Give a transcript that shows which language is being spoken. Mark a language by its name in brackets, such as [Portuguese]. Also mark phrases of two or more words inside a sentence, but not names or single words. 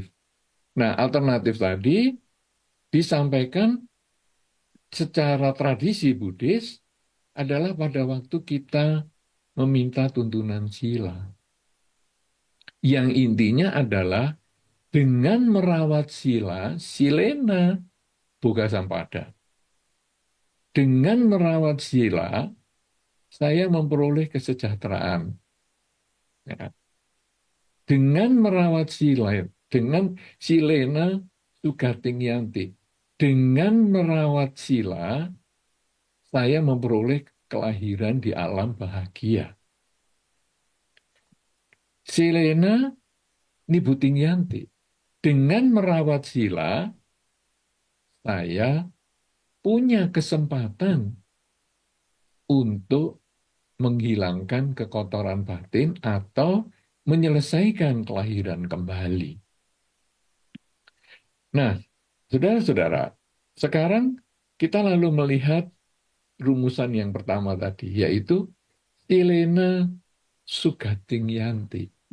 [Indonesian] Nah, alternatif tadi disampaikan secara tradisi Buddhis adalah pada waktu kita meminta tuntunan sila. Yang intinya adalah dengan merawat sila, [Pali] silena boga sampada. [Indonesian] Dengan merawat sila, saya memperoleh kesejahteraan. Ya. Dengan merawat sila, dengan [Pali] silena sugating yanti. [Indonesian] Dengan merawat sila, saya memperoleh kelahiran di alam bahagia. [Pali] Silena nibuting yanti. [Indonesian] Dengan merawat sila, saya punya kesempatan untuk menghilangkan kekotoran batin atau menyelesaikan kelahiran kembali. Nah, saudara-saudara, sekarang kita lalu melihat rumusan yang pertama tadi, yaitu [Pali] Silena Sugating Yanti.